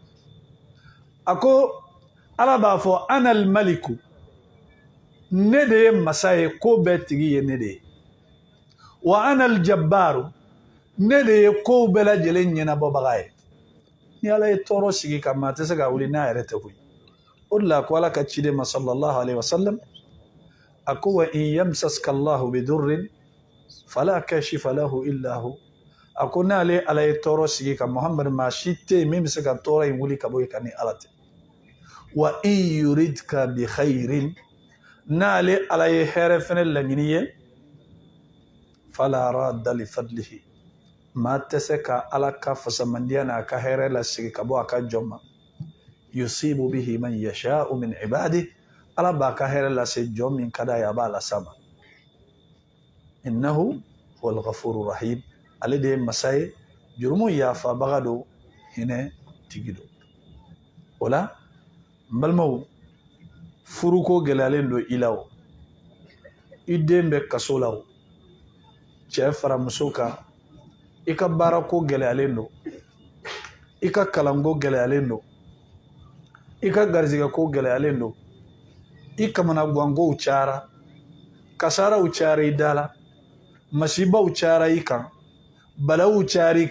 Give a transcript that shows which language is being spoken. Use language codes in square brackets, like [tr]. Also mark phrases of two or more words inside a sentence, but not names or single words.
[bm] a ko ala b'a fɔ [ar] أنا الملك [bm] ne de ye masa ye ko bɛɛ tigi ye ne de ye wa [ar] أنا الجبار [bm] ne de ye kow bɛɛ lajɛlen ɲɛnabɔbaga ye ni ala ye tɔɔrɔ sigi ka maa tɛ se ka wuli n'a yɛrɛ tɛ koyi o de la ko ala ka ciden ma [ar] صلى الله عليه وسلم [bm] a ko [ar] وإن يمسسك الله بضر فلا كاشف له إلا هو [bm] a ko n'ale ala ye tɔɔrɔ sigi ka muhamadu maa si tɛ yen min bɛ se ka tɔɔrɔ in wuli ka bɔ yen ka ni ala tɛ [ar] وإن يردك بخير [bm] n'ale ala ye hɛrɛ fɛnɛ laɲini ye [ar] فلا راد لفضله [bm] maa tɛ se ka ala ka fasamandiya n'a ka hɛrɛ lasigi ka bɔ a ka jɔn ma [ar] يصيب به من يشاء من عباده [bm] ala b'a ka hɛrɛ lase jɔn min ka d'a ye a b'a lasa ma [ar] إنه هو الغفور الرحيم [bm] ale de ye masa ye jurumu yafabaga don hinɛ tigi don o la n balimaw furuko gɛlɛyalen don i la o i den bɛ kaso la o cɛ fara muso kan i ka baarako gɛlɛyalen don i ka kalanko gɛlɛyalen don i ka garizigɛko gɛlɛyalen don i kamanagankow cayara kasaraw cayara i da la masibaw cayara i kan balawu cayara i